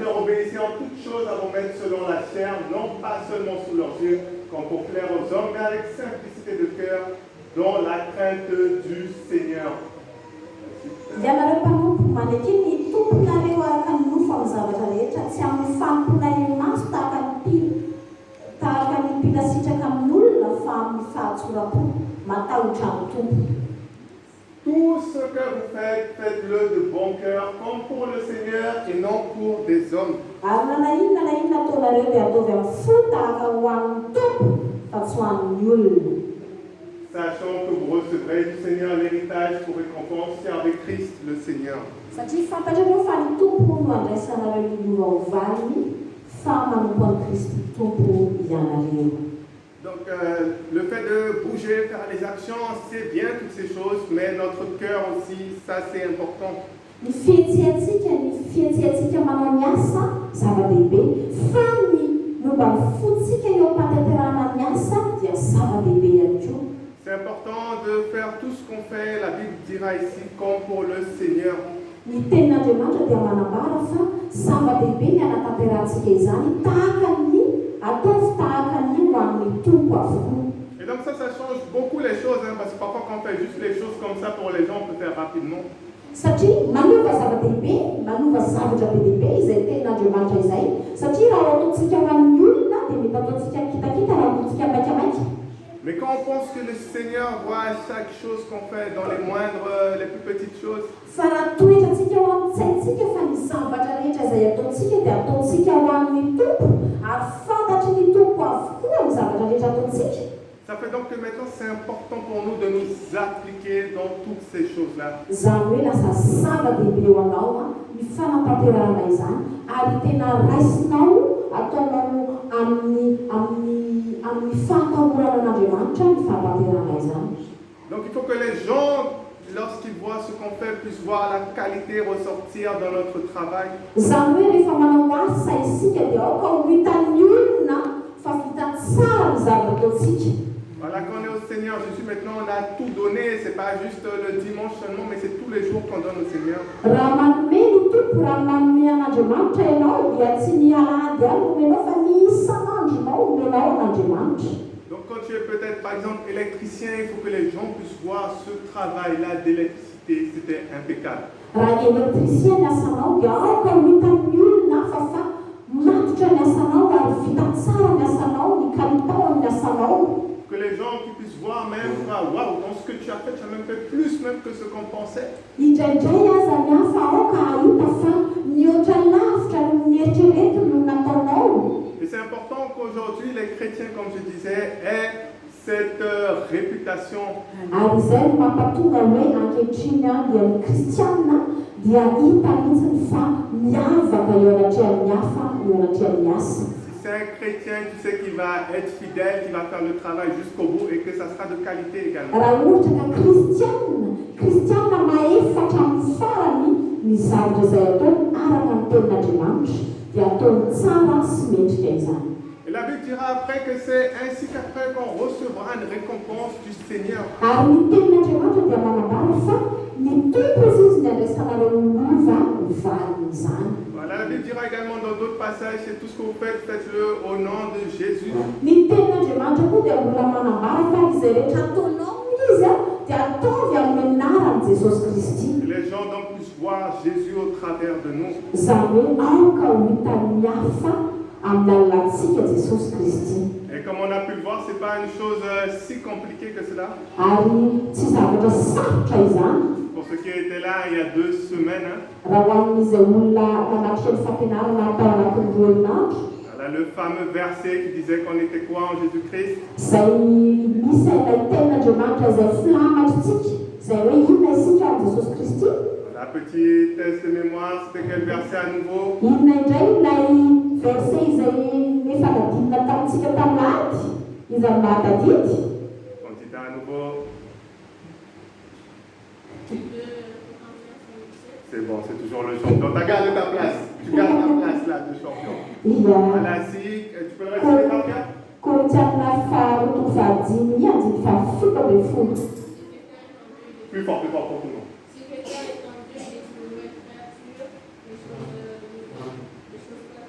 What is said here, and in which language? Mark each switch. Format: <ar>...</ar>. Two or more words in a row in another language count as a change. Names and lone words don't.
<fr>serviteurs, obéissez en toutes choses à vos maîtres selon la chair, non pas seulement sous leurs yeux, comme pour plaire aux hommes, mais avec simplicité de cœur, dans la crainte du Seigneur.</fr> <mg>Janareo mpanompo manekiny tomponareo araka ny nofo amin'ny zavatra rehetra tsy amin'ny fanomponareo maso tahaka ny mpila sitraka amin'olona fa amin'ny fahatsoram-po matahotra amin'ny tompo.</mg> <fr>Tout ce que vous faites, faites-le de bon cœur, comme pour le Seigneur et non pour des hommes.</fr> <mg>Ary na inona ataonareo dia ataovy amin'ny fo tahaka ho an'ny tompo fa tsy ho an'ny olona.</mg> <fr>Sachant que vous recevrez du Seigneur l'héritage pour récompense, avec Christ le Seigneur.</fr> <mg>Satria fantatrareo fa ny tompo no andraisanareo ny ovaovany fa manompo an'i Kristy tompo ianareo.</mg> <fr>Donc le fait de bouger, faire les actions, c'est bien toutes ces choses, mais notre cœur aussi, ça c'est important.</fr> <mg>Ny fihetsehantsika manao ny asa zava-dehibe fa ny momba ny fontsika eo am-patanterahana ny asa dia zava-dehibe ihany koa.</mg> <fr>C'est important de faire tout ce qu'on fait, la Bible dira ici, comme pour le Seigneur.</fr> <mg>Ny tenin'Andriamanitra dia manambara fa zava-dehibe ny anatanterantsika izany tahaka ny ataovy tahaka ny ho amin'ny tompo avokoa.</mg> <fr>Et donc ça change beaucoup les choses, parce que parfois quand on fait juste les choses comme ça pour les gens, on peut faire rapidement.</fr> <mg>Satria manova zava-dehibe, manova zavatra be dehibe izay tenin'Andriamanitra izay, satria raha ataontsika ho an'ny olona dia mety ataontsika kitakita raha ataontsika maikamaika.</mg> <fr>Mais quand on pense que le Seigneur voit chaque chose qu'on fait dans les moindres, les plus petites choses.</fr> <mg>Fa raha toetratsika ho amin'ny saintsika fa ny zavatra rehetra izay ataontsika dia ataontsika ho an'ny tompo ary fantatry ny tompo avokoa ny zavatra rehetra ataontsika.</mg> <fr>Ça fait donc que maintenant c'est important pour nous de nous appliquer dans toutes ces choses-là.</fr> <mg>Izany hoe lasa zava-dehibe ho anao ny fanatanterahana izany ary tena raisinao ataonao amin'ny fahatahorana an'Andriamanitra ny fanatanterahana izany.</mg> <fr>Donc il faut que les gens, lorsqu'ils voient ce qu'on fait, puissent voir la qualité ressortir dans notre travail.</fr> <mg>Izany hoe rehefa manao asa isika dia aoka ho hitan'ny olona fa vita tsara ny zavatra ataontsika.</mg> <fr>Voilà, quand on est au Seigneur Jésus, maintenant on a tout donné, c'est pas juste le dimanche seulement, mais c'est tous les jours qu'on donne au Seigneur.</fr> <mg>Raha manome ny tompo raha manome an'Andriamanitra ianao dia tsy ny alahady ihany omenao fa ny isan'andronao omenao an'Andriamanitra.</mg> <fr>Donc quand tu es peut-être par exemple électricien, il faut que les gens puissent voir ce travail-là d'électricité, c'était impeccable.</fr> <mg>Raha électricien ny asanao dia aoka ho hitan'ny olona fa matotra ny asanao ary vita tsara ny asanao, ny kalitao ny asanao.</mg> <fr>Que les gens qui puissent voir même, waouh, dans ce que tu as fait plus même que ce qu'on pensait.</fr> <mg>Indraindray aza ny hafa aoka ahita fa mihoatra lavitra ny eritrereto no nataonao.</mg> <fr>Et c'est important qu'aujourd'hui les chrétiens, comme je disais, aient cette réputation.</fr> <mg>Ary izay no mampatonga hoe ankehitriny dia ny kristiana dia hita mihitsiny fa miavaka eo anatrehan'ny hafa, eo anatrehan'ny asa.</mg> <fr>C'est un chrétien, tu sais, qui va être fidèle, qui va faire le travail jusqu'au bout et que ça sera de qualité également.</fr> <mg>Raha ohatra ka kristiana mahefatra amin'ny farany ny zavatra izay ataony araka ny tenin'Andriamanitra dia ataony tsara sy mendrika izany.</mg> <fr>Et la Bible dira après que c'est ainsi qu'après qu'on recevra une récompense du Seigneur.</fr> <mg>Ary ny tenin'Andriamanitra dia manambara fa ny tompo izy ny andraisanareo lova ny valiny izany.</mg> <fr>Voilà, la Bible dira également dans d'autres passages, c'est tout ce que vous faites, faites-le au nom de Jésus.</fr> <mg>Ny tenin'Andriamanitra koa dia mbola manambara fa izay rehetra ataonao izy dia ataovy amin'ny anaran'i Jesosy Kristy.</mg> <fr>Que les gens donc puissent voir Jésus au travers de nous.</fr> <mg>Izany hoe aoka ho hitan'ny hafa amin'ny alalantsika Jesosy Kristy.</mg> <fr>Et comme on a pu le voir, ce n'est pas une chose si compliquée que cela.</fr> <mg>Ary tsy zavatra sarotra izany.</mg> <fr>Pour ceux qui étaient là il y a 2 semaines.</fr> <mg>Raha ho amin'izay olona nanatrika ny fampianarana tao anatin'ny 2 herinandro.</mg> <fr>Voilà le fameux verset qui disait qu'on était quoi en Jésus-Christ.</fr> <mg>Izay misy ilay tenin'Andriamanitra izay filamatritsika, izay hoe inona isika amin'ny Jesosy Kristy.</mg> <fr>Voilà, petit test de mémoire, c'était quel verset à nouveau?</fr> <mg>Inona indray ilay verset izay efa nadinina tamintsika tamin'ady, izay mahatadidy.</mg> <fr>On dit à nouveau. C'est bon, c'est toujours le champion. Tu gardes ta place. Tu gardes ta place là de champion. Voilà, si tu peux le répéter par cœur. Plus fort pour tout le monde.</fr>